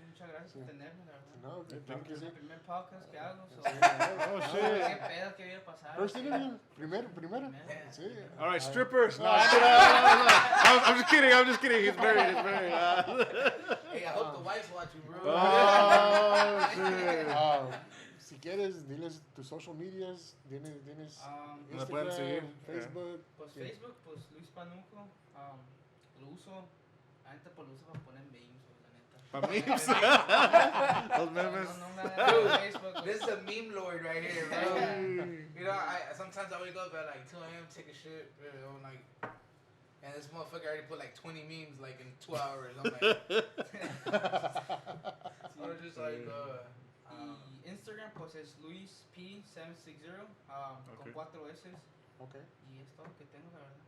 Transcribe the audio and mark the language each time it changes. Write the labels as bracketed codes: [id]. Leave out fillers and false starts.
[es] Muchas gracias por tenerme, la verdad. [en] No, thank you. [es] Es el primer podcast que hago. [en] Oh, shit. [es] ¿Qué pedo que había pasado? [en] First interview? [es] Primero? Sí. All right, strippers. No, I'm just kidding. He's married. Hey, I hope the wife's watching, bro. Oh, shit. Si quieres, diles tus social medias. Tienes Instagram, Facebook. Pues Facebook, pues Luis Panuco. Lo uso. Ahorita pues lo uso para poner memes, la neta. Para memes. Los memes. [en] Dude, Facebook. This is a meme lord right here, bro. Sometimes I wake up at like 2 a.m., take a shit, and this motherfucker already put like 20 memes like in 2 hours. I'm like, I'm just like, [es] Y Instagram pues es LuisP760 con 4 S. [en] Okay. [es] Y es todo lo que tengo, la verdad.